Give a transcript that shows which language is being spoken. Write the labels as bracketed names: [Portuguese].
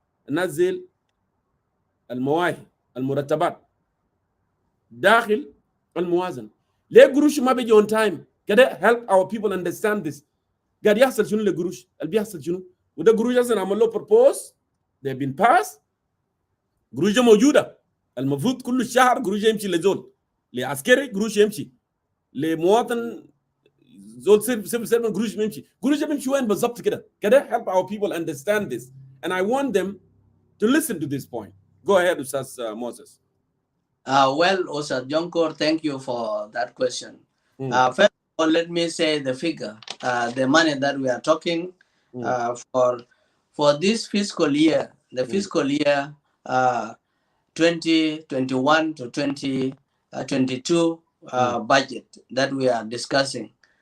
[Arabic] نزل المواهب، المرتبات داخل الموازنة. ليه قروش ما بيجي [English] on time كده؟ help our people understand this. [Arabic] قاعد يحصل شنو لقروش؟ اللي بيحصل شنو؟ وده قروش اصلا عمل له propose، they've been passed، قروش موجودة. المفروض كل شهر قروش يمشي لزول، لعسكري قروش يمشي، لمواطن زول سيفل سيرفنت قروش بيمشي وين بالضبط كده؟ كده [English] help our people understand this, and I want them to listen to this point. Go ahead, Ustaz Moses. Well, Ustaz Jonkor, thank you for that question. First of all, let me say the figure, the money that we are talking for this fiscal year, the fiscal year 2021 to 2022 budget that we are discussing.